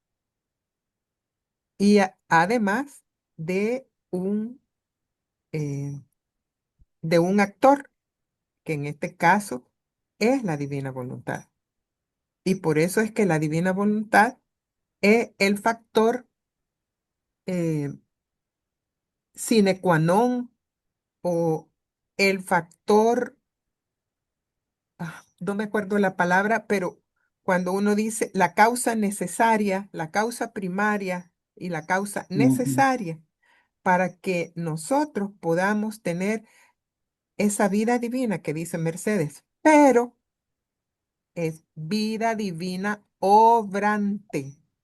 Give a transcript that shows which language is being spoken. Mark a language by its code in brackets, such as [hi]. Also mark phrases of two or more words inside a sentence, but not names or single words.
[es] Y además de eh, de un actor, que en este caso es la divina voluntad. Y por eso es que la divina voluntad es el factor eh, [la] sine qua non [es] o el factor, no me acuerdo la palabra, pero cuando uno dice la causa necesaria, la causa primaria y la causa Ujú. necesaria para que nosotros podamos tener esa vida divina que dice Mercedes, pero es vida divina obrante.